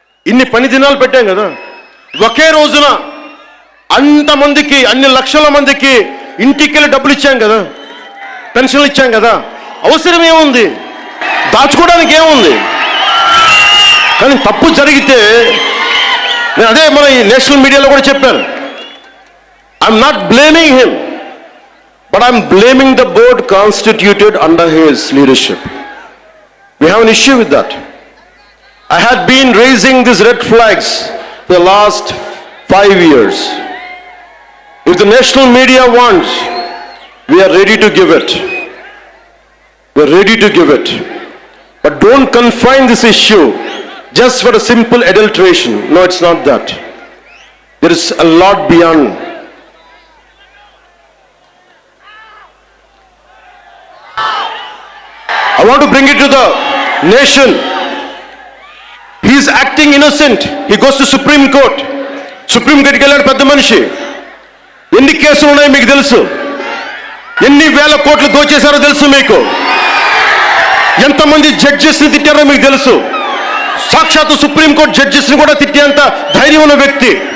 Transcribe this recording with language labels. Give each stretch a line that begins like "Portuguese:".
Telugu: ఇన్ని పని దినాలు పెట్టాం కదా. ఒకే రోజున అంతమందికి, అన్ని లక్షల మందికి ఇంటికెళ్ళి డబ్బులు ఇచ్చాం కదా, పెన్షన్లు ఇచ్చాం కదా. అవసరం ఏముంది? దాచుకోవడానికి ఏముంది? కానీ తప్పు జరిగితే నేను అదే మన నేషనల్ మీడియాలో కూడా చెప్పాను.
English: I'm not blaming him, but I'm blaming the board constituted under his leadership. We have an issue with that. I had been raising these red flags for the last 5 years. If the national media wants, we are ready to give it. We are ready to give it. But don't confine this issue just for a simple adulteration. No, it's not that. There is a lot beyond. I want to bring it to the nation. He is acting innocent. He goes to Supreme Court.
Telugu: Supreme Court ki వెళ్ళాడు పెద్ద మనిషి. ఎన్ని కేసులు ఉన్నాయో మీకు తెలుసు. ఎన్ని వేల కోట్లు దోచేశారో తెలుసు మీకు. ఎంతమంది జడ్జెస్ని తిట్టారో మీకు తెలుసు. సాక్షాత్తు సుప్రీంకోర్టు జడ్జెస్ని కూడా తిట్టేంత ధైర్యం ఉన్న వ్యక్తి.